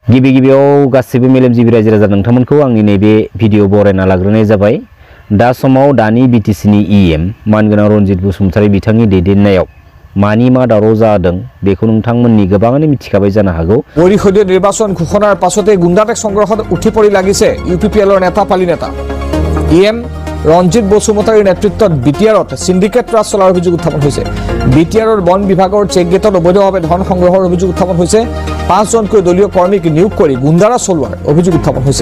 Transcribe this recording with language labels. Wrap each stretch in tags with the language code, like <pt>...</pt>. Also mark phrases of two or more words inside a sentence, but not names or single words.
<brx>गिबि गिबियाव गासिबो मेलेमजिबि रायजो राजा नोंथांमोनखौ आंनि नैबे भिडिअ बरायना लाग्रोनाय जाबाय। दा समाव दानि बिटिसिनि इएम मानगोनां रनजित बसुमतारी बिथांनि दैदेननायाव मानि मा दावराव जादों बेखौ नोंथांमोननि गोबाङानो मिथिखाबाय जानो हागौ।</brx> <as>পৰিষদীয় নিৰ্বাচন ঘোষণাৰ পাছতে গুণ্ডাটেক সংগ্ৰহত উঠি পৰি লাগিছে ইউপিপিএলৰ নেতা পালি নেতা। ইএম ৰঞ্জিত বসুমতাৰীৰ নেতৃত্বত বিটিআৰত সিন্ডিকেট ৰাজ চলাৰ অভিযোগ উত্থাপন হৈছে। বিটিআৰৰ বন বিভাগৰ</as> <en>check gate</en> <as>অবৈধভাৱে ধন সংগ্ৰহৰ অভিযোগ উত্থাপন হৈছে। 5 জনকৈ দলীয় কৰ্মীক নিয়োগ কৰি গুণ্ডাৰা চলোৱাৰ অভিযোগ উত্থাপন হৈছে।</as>